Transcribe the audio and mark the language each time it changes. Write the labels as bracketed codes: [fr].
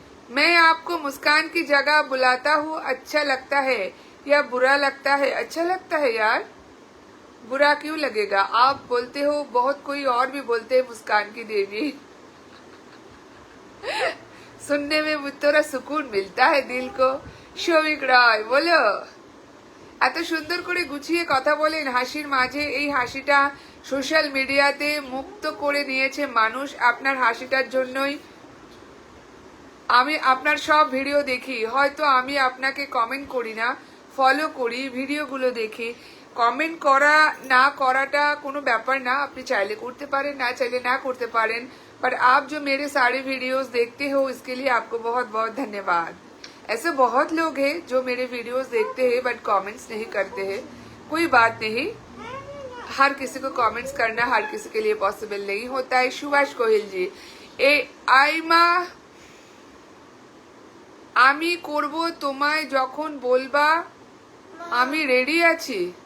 [hi] मैं आपको मुस्कान की जगह बुलाता हूँ, अच्छा लगता है या बुरा लगता है? अच्छा लगता है यार, बुरा क्यों लगेगा? आप बोलते हो, बहुत कोई और भी बोलते हैं मुस्कान की देवी। सुनने में थोड़ा सुकून मिलता है दिल को। [bn] সৌভিক রায় বলো, এত সুন্দর করে গুছিয়ে কথা বলেন হাসির মাঝে। এই হাসিটা সোশ্যাল মিডিয়াতে মুক্ত করে নিয়েছে মানুষ। আপনার হাসিটার জন্যই আমি আপনার সব ভিডিও দেখি। হয়তো আমি আপনাকে কমেন্ট করি না, ফলো করি, ভিডিওগুলো দেখি। কমেন্ট করা না করাটা কোনো ব্যাপার না, আপনি চাইলে করতে পারেন, না চাইলে না করতে পারেন। [hi] पर आप जो मेरे सारे वीडियोस देखते हो इसके लिए आपको बहुत बहुत धन्यवाद। ऐसे बहुत लोग हैं जो मेरे वीडियोस देखते हैं बट कमेंट्स नहीं करते हैं। कोई बात नहीं, हर किसी को कमेंट्स करना हर किसी के लिए पॉसिबल नहीं होता है। [bn] सुभाष गोहिल जी, ए आइमा আমি করব তোমায় যখন বলবা আমি রেডি আছি।